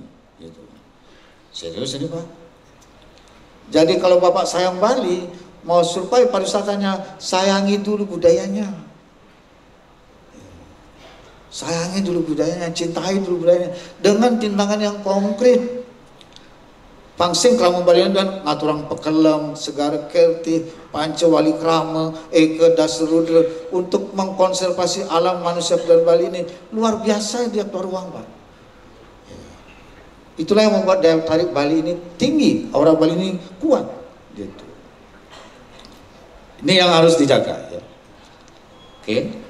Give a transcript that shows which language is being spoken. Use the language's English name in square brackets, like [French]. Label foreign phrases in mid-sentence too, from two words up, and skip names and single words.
[Indonesian] Gitu. Serius ini Pak. Jadi kalau Bapak sayang Bali, mau supaya pariwisatanya, sayangi dulu budayanya. Sayangi dulu budayanya, cintai dulu budayanya dengan tindakan yang konkret. Pangsing Krama Bali dan [Balinese] ngaturang pekelam, [Indonesian] segara kerti, pancawali krama, eke dasrudra untuk mengkonservasi alam manusia dan Bali ini luar biasa dia keluar ruang Pak. Itulah yang membuat daya tarik Bali ini tinggi, aura Bali ini kuat. Gitu. Ini yang harus dijaga. Ya. Oke.